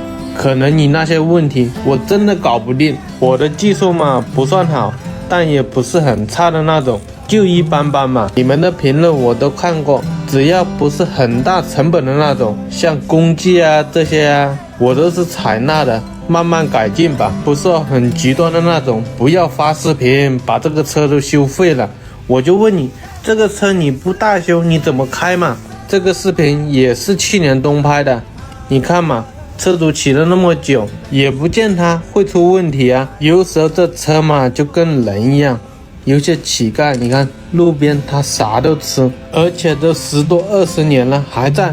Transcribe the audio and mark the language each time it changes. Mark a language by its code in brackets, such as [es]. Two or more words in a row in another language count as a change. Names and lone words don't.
[zh] 可能你那些問題我真的搞不定，我的技術嘛不算好，但也不是很差的那种，就一般般嘛。你們的評論我都看過，只要不是很大成本的那種，像工具啊这些啊，我都是採納的，慢慢改進吧。不是很極端的那種，不要發視頻把這個車都修廢了。我就問你，這個車你不大修你怎麼開嘛？這個視頻也是去年冬拍的，你看嘛，車主騎了那麼久，也不見它會出問題啊。有時候這車嘛就跟人一樣，有些乞丐你看路邊他啥都吃，而且都10多20年了還在。